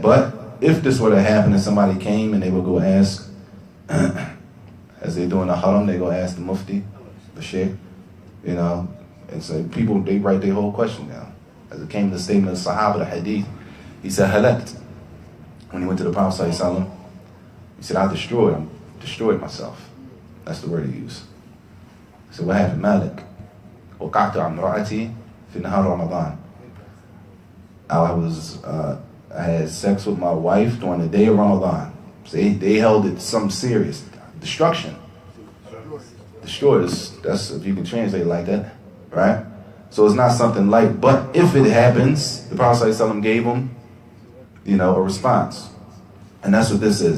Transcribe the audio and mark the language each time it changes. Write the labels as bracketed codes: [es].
[en] But if this were to happen and somebody came and they would go ask, as they do in the haram, they go ask the mufti, the sheikh, and so people, they write their whole question down. As it came to the statement of Sahaba, the hadith, he said, halakt. When he went to the Prophet ﷺ, he said, I destroyed myself. That's the word he used. He said, what happened? Malik. [ar] وقعت عن امرأتي في نهار رمضان. [en] I had sex with my wife during the day of Ramadan. So they held it some serious destruction. Destroyed. That's if you can translate it like that, right? So it's not something light. But if it happens, the Prophet ﷺ gave him, a response. And that's what this is.